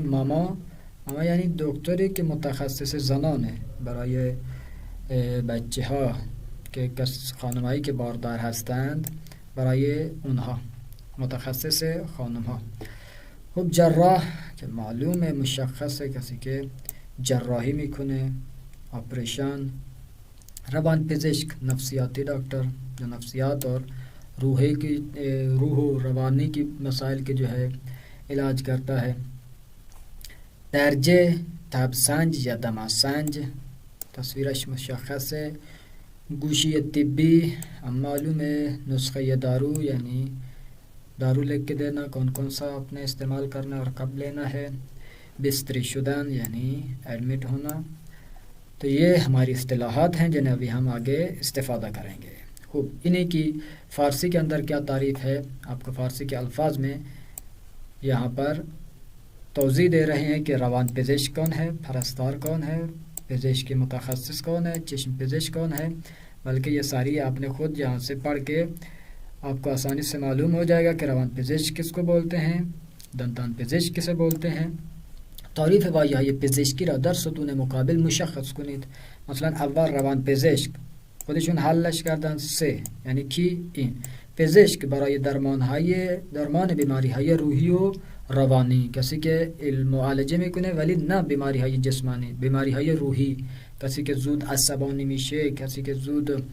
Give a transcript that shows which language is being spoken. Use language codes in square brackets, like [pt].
[fa] ماما یعنی دکتری که متخصص زنانه، برای بچه ها که خانمایی که باردار هستند، برای اونها متخصص خانم ها. خب، جراح که معلومه، مشخصه، کسی که جراحی میکنه، آپریشن. [ur] روان پزشک، نفسیاتی دکتر، جو نفسیات اور روح و روانی کی مسائل کے جو ہے علاج کرتا ہے. [fa] درجه، تبسنج یا دماسنج، تصویرش مشخص ہے. [ur] گوشی طبی، معلوم ہے، نسخه دارو یعنی دارو لکھ کے دینا، کون سا اپنے استعمال کرنا اور کب لینا ہے. بستری شدن یعنی ایڈمٹ ہونا. تو یہ ہماری اصطلاحات ہیں جنہیں ابھی ہم آگے استفادہ کریں گے. خوب، انہیں کی فارسی کے اندر کیا تعریف ہے، آپ کو فارسی کے الفاظ میں یہاں پر توضیح دے رہے ہیں کہ روان پزشک کون ہے، پرستار کون ہے، پزشک متخصص کون ہے، چشم پزشک کون ہے. بلکہ یہ ساری آپ نے خود یہاں سے پڑھ کے آپ کو آسانی سے معلوم ہو جائے گا کہ روان پزشک کس کو بولتے ہیں، دندان پزشک کسے بولتے ہیں. [fa] تعریف واژه پزشکی را در ستون مقابل مشخص کنید. مثلا اول روان پزشک، خودشون حلش کردن سه، یعنی کی؟ این پزشک برای درمان بیماری های روحی و روانی، کسی که معالجه میکنه ولی نه بیماری های جسمانی، بیماری های روحی، کسی که زود عصبانی میشه، کسی که زود